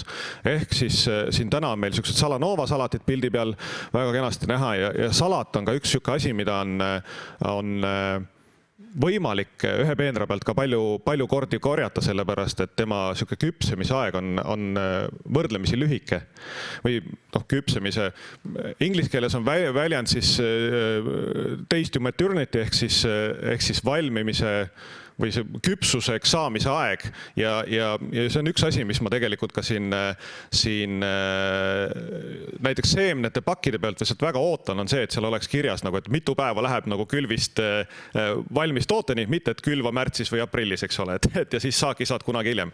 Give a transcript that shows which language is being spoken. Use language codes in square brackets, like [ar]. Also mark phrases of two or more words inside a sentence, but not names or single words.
[et] Ehk siis siin täna on meil niisugused Salanova salatit pildi peal väga kenasti näha ja salat on ka üks niisugune asi, mida on võimalik ühe peenra pealt ka palju kordi korjata, sellepärast et tema niisugune küpsemise aeg on võrdlemisi lühike. Või küpsemise, inglise keeles on väljend siis [en] days to maternity [et] ehk siis valmimise või see küpsuseks saamise aeg ja see on üks asi, mis ma tegelikult ka siin näiteks seemnete pakkide pealt või sealt väga ootan, on see, et seal oleks kirjas, nagu, et mitu päeva läheb nagu külvist valmis tooteni, mitte et külva märtsis või aprillis, eks ole, et ja siis saaki saad kunagi hiljem.